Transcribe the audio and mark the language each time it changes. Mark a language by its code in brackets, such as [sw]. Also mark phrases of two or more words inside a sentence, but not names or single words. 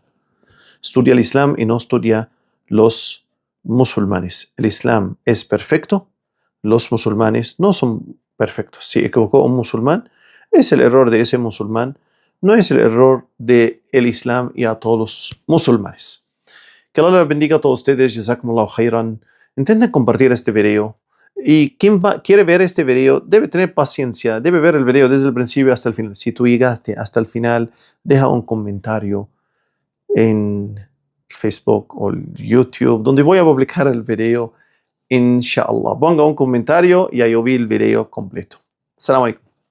[es] Estudia el Islam y no estudia los musulmanes. El Islam es perfecto. Los musulmanes no son perfectos. Si equivocó un musulmán, es el error de ese musulmán. No es el error del Islam y a todos los musulmanes. Que Allah les bendiga a todos ustedes. [ar] جزاكم الله خيرا. [es] Intenten compartir este video. Y quien quiere ver este video debe tener paciencia. Debe ver el video desde el principio hasta el final. Si tú llegaste hasta el final, deja un comentario en Facebook o YouTube, donde voy a publicar el video, inshallah. Ponga un comentario y ahí yo vi el video completo. [ar] السلام عليكم.